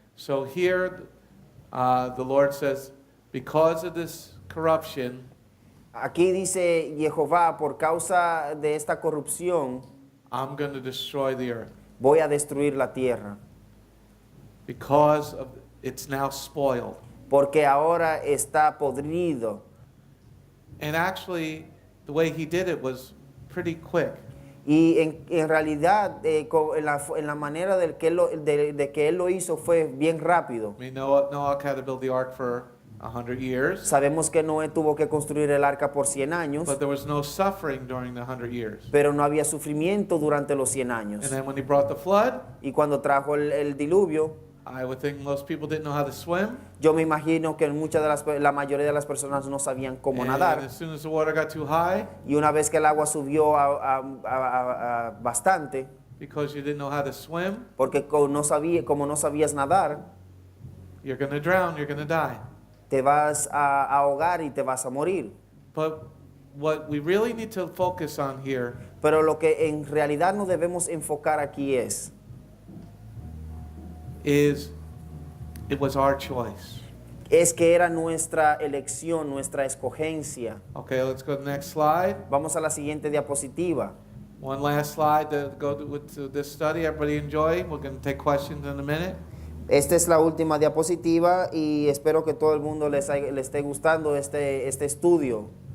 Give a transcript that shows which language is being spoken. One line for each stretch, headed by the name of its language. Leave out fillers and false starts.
English: So here, the Lord says, because of this corruption,
Spanish: Aquí dice Jehová, por causa de esta corrupción,
English: I'm going to destroy the earth.
Spanish: voy a destruir la tierra.
English: Because of it's now spoiled.
Spanish: Porque ahora está podrido.
English: And actually, the way he did it was pretty quick.
Spanish: Y en realidad, en la manera de que él lo hizo fue bien rápido.
English: I mean, Noach had to build the ark for 100 years.
Spanish: Sabemos que Noé tuvo que construir el arca por 100 años,
English: But there was no suffering during the 100 years.
Spanish: pero no había sufrimiento durante los 100 años.
English: And then when he brought the flood,
Spanish: Y cuando trajo el diluvio,
English: I would think most people didn't know how to swim.
Spanish: yo me imagino que la mayoría de las personas no sabían cómo
English: And
Spanish: nadar.
English: as soon as the water got too high,
Spanish: Y una vez que el agua subió a bastante,
English: because you didn't know how to swim,
Spanish: porque como no sabías nadar,
English: you're going to drown, you're going to die.
Spanish: te vas a ahogar y te vas a morir.
English: But what we really need to focus on here
Spanish: Pero lo que en realidad nos debemos enfocar aquí es
English: it was our choice.
Spanish: que era nuestra elección, nuestra escogencia.
English: Okay, let's go to the next slide.
Spanish: Vamos a la siguiente diapositiva.
English: One last slide to go to this study. Everybody enjoy? We're going to take questions in a minute.
Spanish: Esta es la última diapositiva y espero que todo el mundo le esté gustando este estudio.